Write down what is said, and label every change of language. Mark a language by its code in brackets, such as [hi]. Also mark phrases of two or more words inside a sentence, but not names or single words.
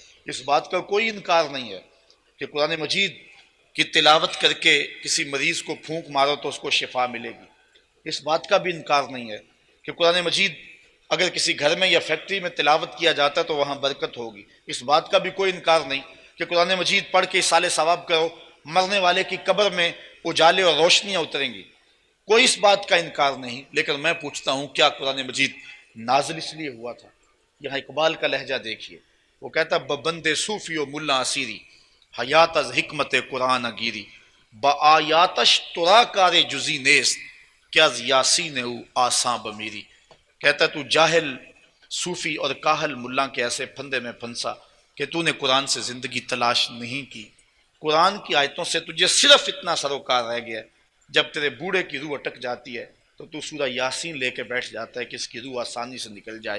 [ur] اس بات کا کوئی انکار نہیں ہے کہ قرآن مجید کی تلاوت کر کے کسی مریض کو پھونک مارو تو اس کو شفا ملے گی، اس بات کا بھی انکار نہیں ہے کہ قرآن مجید اگر کسی گھر میں یا فیکٹری میں تلاوت کیا جاتا ہے تو وہاں برکت ہوگی، اس بات کا بھی کوئی انکار نہیں کہ قرآن مجید پڑھ کے اصالِ ثواب کرو، مرنے والے کی قبر میں اجالے اور روشنیاں اتریں گی، کوئی اس بات کا انکار نہیں۔ لیکن میں پوچھتا ہوں کیا قرآن مجید نازل اس لیے ہوا تھا؟ یہاں اقبال کا لہجہ دیکھیے، وہ کہتا [fa] ببند صوفی و ملا اسیری حیات از حکمت قرآن گیری با آیاتش ترا کار جزی نیست کیا یاسین او آساں بمیری۔ [ur] کہتا تو جاہل صوفی اور کاہل ملا کے ایسے پھندے میں پھنسا کہ تو نے قرآن سے زندگی تلاش نہیں کی، قرآن کی آیتوں سے تجھے صرف اتنا سروکار رہ گیا، جب تیرے بوڑھے کی روح اٹک جاتی ہے تو تو سورہ یاسین لے کے بیٹھ جاتا ہے کہ اس کی روح آسانی سے نکل جائے۔